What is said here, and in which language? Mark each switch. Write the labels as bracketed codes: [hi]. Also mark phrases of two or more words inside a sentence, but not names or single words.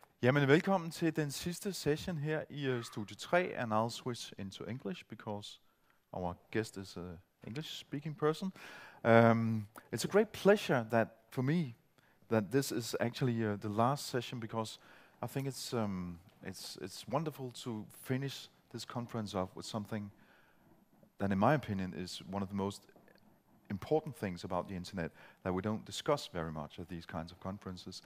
[da] Jamen, velkommen til den sidste session her i Studie 3, [en] and I'll switch into English because our guest is an English-speaking person. It's a great pleasure that for me that this is actually the last session, because I think it's wonderful to finish this conference off with something that, in my opinion, is one of the most important things about the internet that we don't discuss very much at these kinds of conferences.